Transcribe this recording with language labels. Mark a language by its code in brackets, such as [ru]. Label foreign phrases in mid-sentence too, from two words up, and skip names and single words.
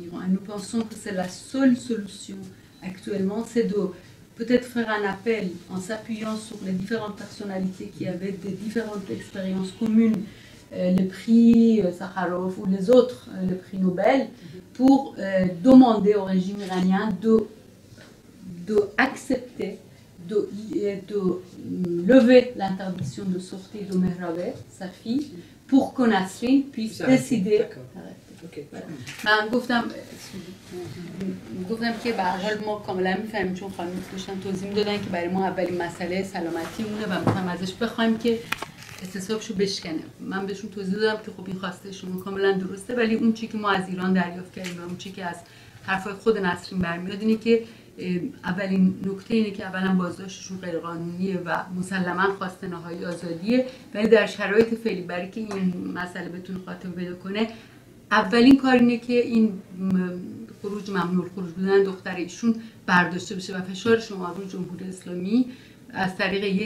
[fr] Iran, et nous pensons que c'est la seule solution actuellement, c'est de peut-être faire un appel en s'appuyant sur les différentes personnalités qui avaient des différentes expériences communes, le prix Sakharov ou les autres, le prix Nobel, pour demander au régime iranien d'accepter, de lever l'interdiction de sortie de Mehrabeh, sa fille, pour que Nasrin puisse décider. [fa] من گفتم که به هر حال ما کاملا می‌فهمیم، چون خانم داشتن توضیح می‌دادن که برای ما اولین مسئله سلامتی مونه و می‌خوایم ازش بخوایم که اعتصابشو بشکنه. من بهشون توضیح دادم که خب این خواسته شما کاملا درسته، ولی اون چی که ما از ایران دریافت کردیم و اون چی که از حرفای خود نسرین برمیاد اینه که اولین نکته اینه که اولا بازداشتشون غیرقانونیه و مسلما خواسته نهایی آزادیه، ولی در شرایط فعلی برای که این مسئله بتونه خاتمه پیدا کنه اولین کار اینه که این خروج ممنوع الخروج بودن دختر ایشون برداشته بشه و فشار شما روی جمهوری اسلامی از طریق